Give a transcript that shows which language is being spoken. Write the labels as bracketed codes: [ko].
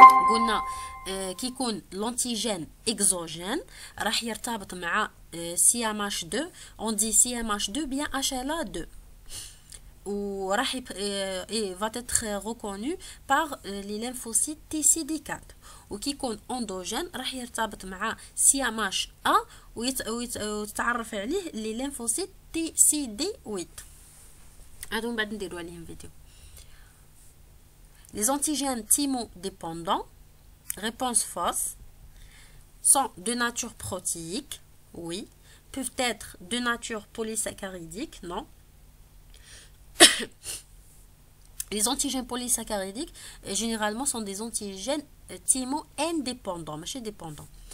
[ar] قلنا كي يكون [fr] l'antigène exogène [ar] راح يرتبط مع CMH2. [fr] On dit CMH2 bien HLA2 وراح va être reconnu par les lymphocytes TCD4. [ar] وكي يكون endogène راح يرتبط مع CMH1 ويتعرف عليه [fr] les lymphocytes TCD8. [ar] هادو من بعد نديرو عليهم فيديو. [fr] Les antigènes thymodépendants, réponse fausse, sont de nature protéique, oui. Peuvent être de nature polysaccharidique, non. Les antigènes polysaccharidiques, généralement, sont des antigènes thymo-indépendants, mais dépendants.